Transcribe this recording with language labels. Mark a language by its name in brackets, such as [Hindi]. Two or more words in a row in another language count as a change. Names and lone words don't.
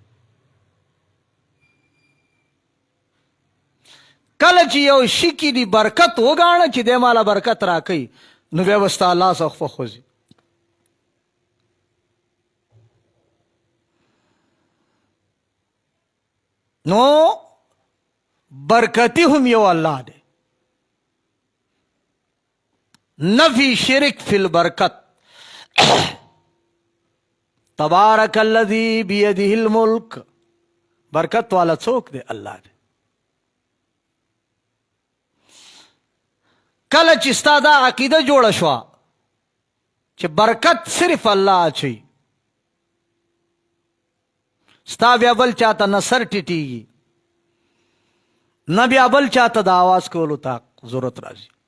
[Pashto] کله چې یو شي کې دی برکت وګاڼه چې دی مالا برکت راکوي، نو بیا به ستا الله څخه خوځي. نو برکتی هم یو الله دی. [Arabic] نفی شرک فی البرکت. تبارک الذی بیده الملک. [Pashto] برکت والا څوک دی؟ الله دی. کله چې ستا دا عقیده جوړه شوه چې برکت صرف الله اچوي، ستا بیا بل چاته نه سر ټیټیږي، نه بیا بل چاته د آواز کولو ته ضرورت راځي.